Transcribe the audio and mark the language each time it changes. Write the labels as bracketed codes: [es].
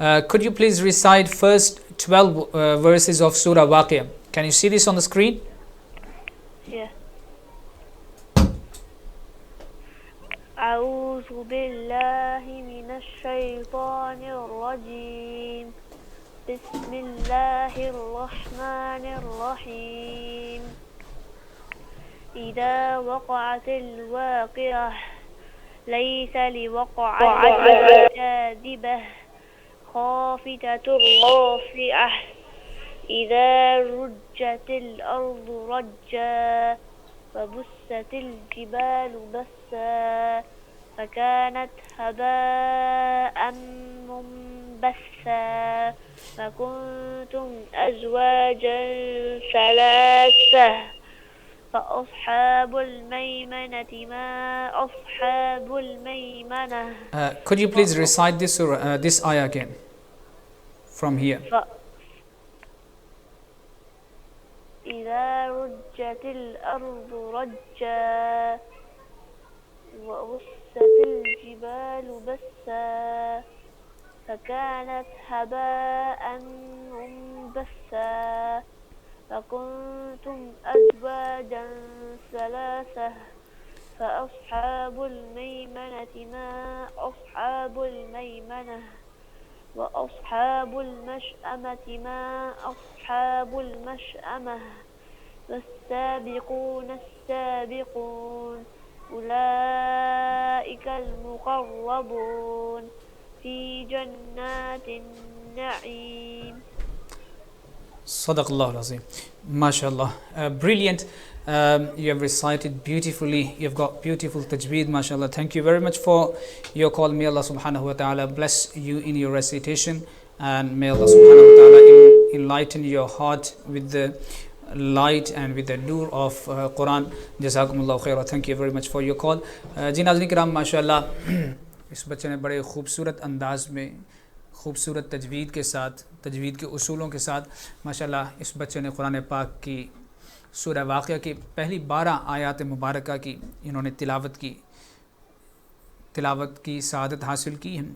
[en] Could you please recite first 12 verses of Surah Waqia? Can you see this on the screen? Yeah. [ar] أعوذ بالله من الشيطان الرجيم بسم الله الرحمن الرحيم إذا وقعت الواقعة ليس لوقعتها كاذبة خافضة رافعة إذا رجت الأرض رجا وبست الجبال بسا فكانت هباء منبثا فكنتم أزواجا ثلاثة فأصحاب الميمنة ما أصحاب الميمنة. [en] Could you please recite this ayah again from here? [ar] إذا رجت الأرض رجا وبست الجبال بسا فكانت هباء منبثا فكنتم أزواجا ثلاثة فأصحاب الميمنة ما أصحاب الميمنة وأصحاب المشأمة ما أصحاب المشأمة والسابقون السابقون أولئك المقربون في جنات النعيم. صدق Allah al-Azim. MashaAllah. Brilliant. [en] You have recited beautifully. You've got beautiful tajweed, MashaAllah. Thank you very much for your call. May Allah subhanahu wa ta'ala bless you in your recitation, and may Allah subhanahu wa ta'ala enlighten your heart with the light and with the nur of Quran. [ar] Jazakumullahu khaira. [en] Thank you very much for your call. [ur] Ji nazrin kiram, MashaAllah. اس بچے نے بڑے خوبصورت انداز میں خوبصورت تجوید کے ساتھ تجوید کے اصولوں کے ساتھ ماشاءاللہ اس بچے نے قرآن پاک کی سورہ واقعہ کی پہلی 12 آیات مبارکہ کی انہوں نے تلاوت کی سعادت حاصل کی ہے.